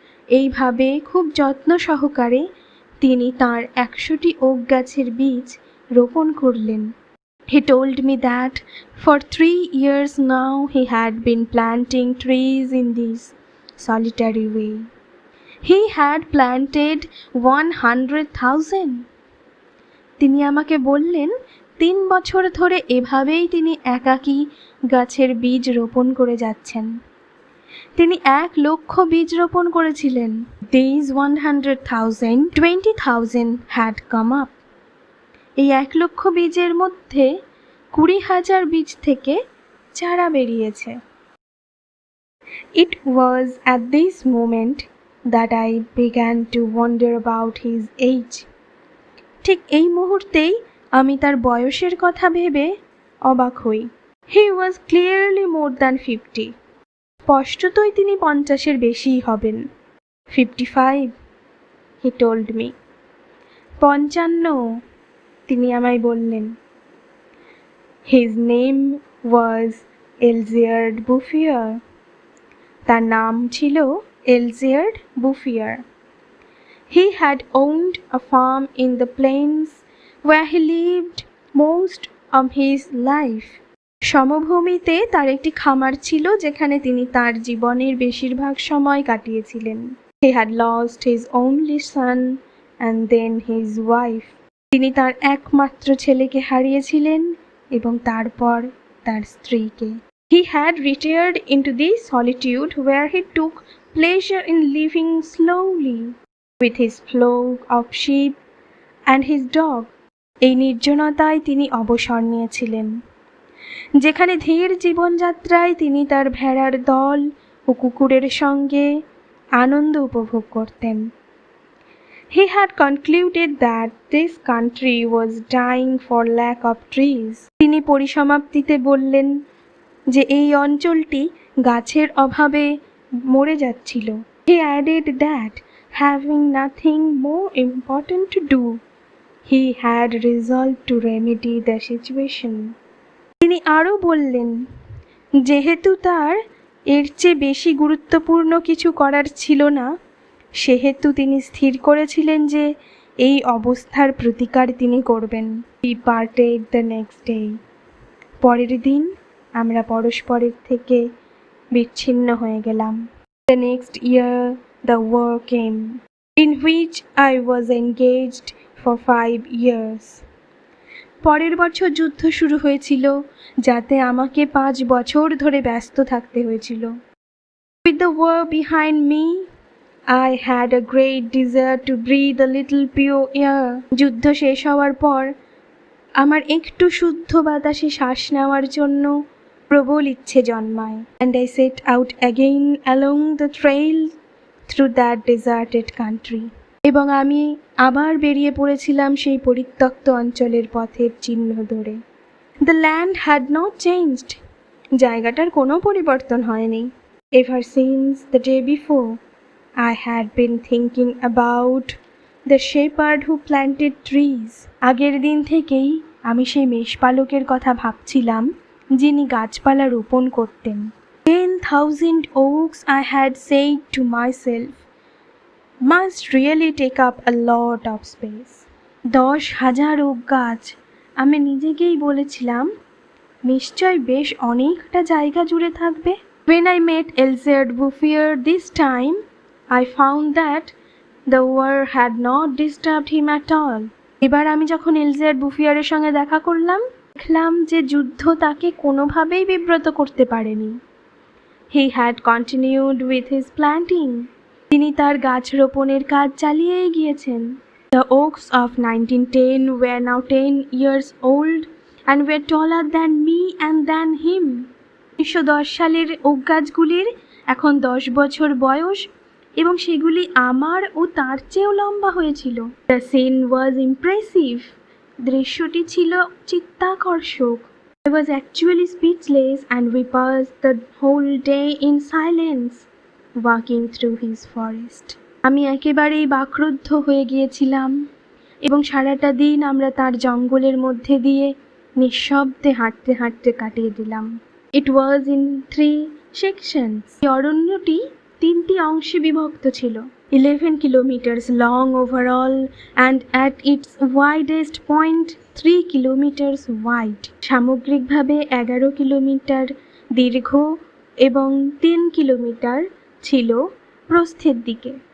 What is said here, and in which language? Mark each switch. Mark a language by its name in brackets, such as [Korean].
[Bangla] এইভাবে খুব যত্ন সহকারে তিনি তার 100টি ওক গাছের বীজ রোপণ করলেন। [English] He told me that for 3 years now he had been planting trees in this solitary way. He had planted 100,000. [Bangla] তিনি আমাকে বললেন 3 বছর ধরে এভাবেই তিনি একাকী গাছের বীজ রোপণ করে যাচ্ছেন। তিনি 1 লক্ষ বীজ রোপণ করেছিলেন। [English] These 100,000, 20,000 had come up. [Bangla] এই 1 লক্ষ বীজের মধ্যে 20,000 বীজ থেকে চারা বেরিয়েছে। [English] It was at this moment that I began to wonder about his age. [Bangla] ঠিক এই মুহূর্তেই আমি তার বয়সের কথা ভেবে অবাক হই। [English] He was clearly more than 50. [Bangla] স্পষ্টতই তিনি 50-এর বেশিই হবেন। [English] 55, he told me. 55, [Bangla] তিনি আমায় বললেন। [English] His name was Elzéard Bouffier. [Bangla] তার নাম ছিল Elzéard Bouffier. [English] He had owned a farm in the plains where he lived most of his life. [Bangla] সমভূমিতে তার একটি খামার ছিল যেখানে তিনি তার জীবনের বেশিরভাগ সময় কাটিয়েছিলেন। [English] He had lost his only son and then his wife. [Bangla] তিনি তার একমাত্র ছেলেকে হারিয়েছিলেন এবং তারপর তার স্ত্রীকে। [English] He had retired into this solitude where he took pleasure in living slowly with his flock of sheep and his dog. [Bangla] এই নির্জনতায় তিনি অবসর নিয়েছিলেন, যেখানে ধীর জীবনযাত্রায় তিনি তার ভেড়ার দল ও কুকুরের সঙ্গে আনন্দ উপভোগ করতেন। [English] He had concluded that this country was dying for lack of trees. [Bangla] তিনি পরিসমাপ্তিতে বললেন যে এই অঞ্চলটি গাছের অভাবে মরে যাচ্ছিল। [English] He added that having nothing more important to do, he had resolved to remedy the situation. [Bangla] তিনি আরও বললেন যেহেতু তার এর চেয়ে বেশি গুরুত্বপূর্ণ কিছু করার ছিল না, সেহেতু তিনি স্থির করেছিলেন যে এই অবস্থার প্রতিকার তিনি করবেন। [English] We parted the next day. [Bangla] পরের দিন আমরা পরস্পরের থেকে বিচ্ছিন্ন হয়ে গেলাম। [English] The next year the war came, in which I was engaged for 5 years. [Bangla] পরের বছর যুদ্ধ শুরু হয়েছিল, যাতে আমাকে 5 বছর ধরে ব্যস্ত থাকতে হয়েছিল। [English] With the war behind me, I had a great desire to breathe a little pure air. [Bangla] যুদ্ধ শেষ হওয়ার পর আমার একটু শুদ্ধ বাতাসে শ্বাস নেওয়ার জন্য প্রবল ইচ্ছে জন্মায়। [English] And I set out again along the trail through that deserted country. [Bangla] এবং আমি আবার বেরিয়ে পড়েছিলাম সেই পরিত্যক্ত অঞ্চলের পথের চিহ্ন ধরে। [English] The land had not changed. [Bangla] জায়গাটার কোনো পরিবর্তন হয়নি। [English] Ever since the day before, I had been thinking about the shepherd who planted trees. [Bangla] আগের দিন থেকেই আমি সেই মেষপালকের কথা ভাবছিলাম যিনি গাছপালা রোপণ করতেন। [English] 10,000 oaks, I had said to myself, must really take up a lot of space. [Bangla] 10,000 okay গাছ, আমি নিজেকেই বলেছিলাম, নিশ্চয় বেশ অনেকটা জায়গা জুড়ে থাকবে। [English] When I met Elzéard Bouffier this time, I found that the war had not disturbed him at all. [Bangla] এবার আমি যখন এলজিয়ার্ড বুফিয়ারের সঙ্গে দেখা করলাম, দেখলাম যে যুদ্ধ তাকে কোনোভাবেই বিব্রত করতে পারেনি। [English] He had continued with his planting. [Bangla] তিনি তার গাছ রোপণের কাজ চালিয়েই গিয়েছেন। [English] The oaks of 1910 were now 10 years old and were taller than me and than him. [Bangla] 1910 সালের ওক গাছগুলির এখন 10 বছর বয়স এবং সেগুলি আমার ও তার চেয়েও লম্বা হয়েছিল। [English] The scene was impressive. [Bangla] দৃশ্যটি ছিল চিত্তাকর্ষক। [English] I was actually speechless and we passed the whole day in silence, walking through his forest. [Bangla] আমি একেবারেই বাকরুদ্ধ হয়ে গিয়েছিলাম এবং সারাটা দিন আমরা তার জঙ্গলের মধ্যে দিয়ে নিঃশব্দে হাঁটতে হাঁটতে কাটিয়ে দিলাম। [English] It was in 3 sections. [Bangla] এই অরণ্যটি 3টি অংশে বিভক্ত ছিল। [English] 11 kilometers long overall and at its widest point 3 kilometers wide. [Bangla] সামগ্রিকভাবে 11 কিলোমিটার দীর্ঘ এবং 3 কিলোমিটার ছিল প্রস্থের দিকে।